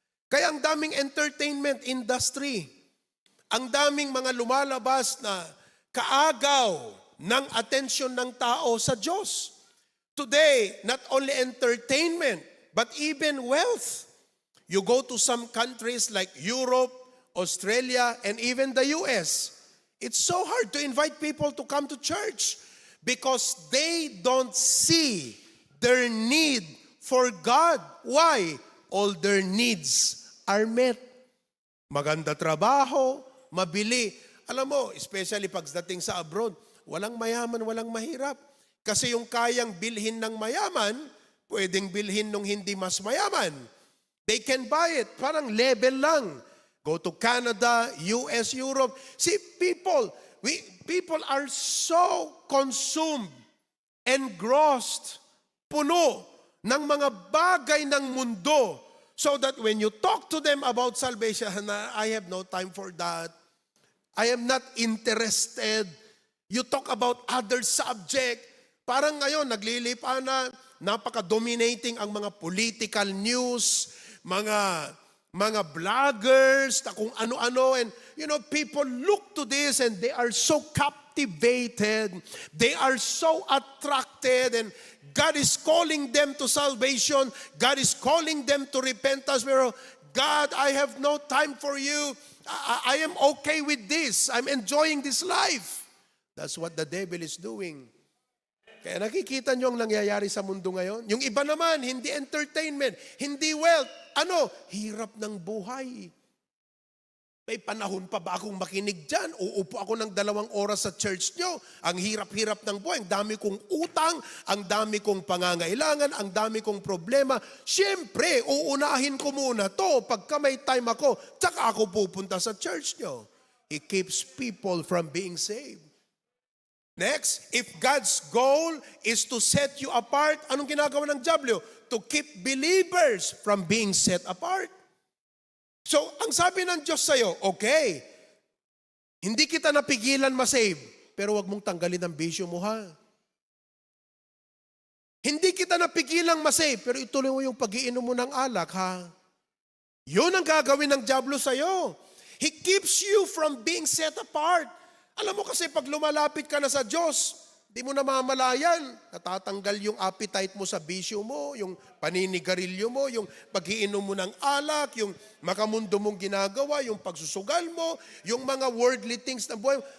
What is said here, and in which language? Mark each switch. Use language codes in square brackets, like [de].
[tl] Kaya ang daming entertainment industry, ang daming mga lumalabas na kaagaw ng atensyon ng tao sa Diyos. [en] Today, not only entertainment, but even wealth. You go to some countries like Europe, Australia, and even the US. It's so hard to invite people to come to church because they don't see their need for God. Why? All their needs are met. [tl] Maganda trabaho, mabili. Alam mo, especially pagdating sa abroad, walang mayaman, walang mahirap. Kasi yung kayang bilhin ng mayaman, pwedeng bilhin ng hindi mas mayaman. [en] They can buy it. [tl] Parang level lang. Go to Canada, US, Europe. [en] See, people are so consumed, engrossed, [tl] puno ng mga bagay ng mundo, [en] so that when you talk to them about salvation, I have no time for that. I am not interested. You talk about other subject. [tl] Parang ngayon, naglilipa na, napaka-dominating ang mga political news, mga vloggers, na kung ano-ano. [en] And, people look to this and they are so captivated. They are so attracted. And God is calling them to salvation. God is calling them to repentance. Pero, God, I have no time for you. I am okay with this. I'm enjoying this life. That's what the devil is doing. [tl] Kaya nakikita nyo ang nangyayari sa mundo ngayon. Yung iba naman, hindi entertainment, hindi wealth. Hirap ng buhay. May panahon pa ba akong makinig dyan? Uupo ako ng 2 oras sa church nyo. Ang hirap-hirap ng buhay. Ang dami kong utang, ang dami kong pangangailangan, ang dami kong problema. Siyempre, uunahin ko muna to. Pagka may time ako, tsaka ako pupunta sa church nyo. [en] It keeps people from being saved. Next, if God's goal is to set you apart, [tl] anong ginagawa ng diablo? [en] To keep believers from being set apart. [tl] So, ang sabi ng Diyos sa'yo, okay, hindi kita napigilan masave, pero wag mong tanggalin ang bisyo mo, ha? Hindi kita napigilan masave, pero ituloy mo yung pag-iinom mo ng alak, ha? Yun ang gagawin ng diablo sa'yo. [en] He keeps you from being set apart. [tl] Alam mo kasi pag lumalapit ka na sa Diyos, di mo namamalayan. Natatanggal yung appetite mo sa bisyo mo, yung paninigarilyo mo, yung pag-iinom mo ng alak, yung makamundo mong ginagawa, yung pagsusugal mo, yung mga worldly things na buhay mo.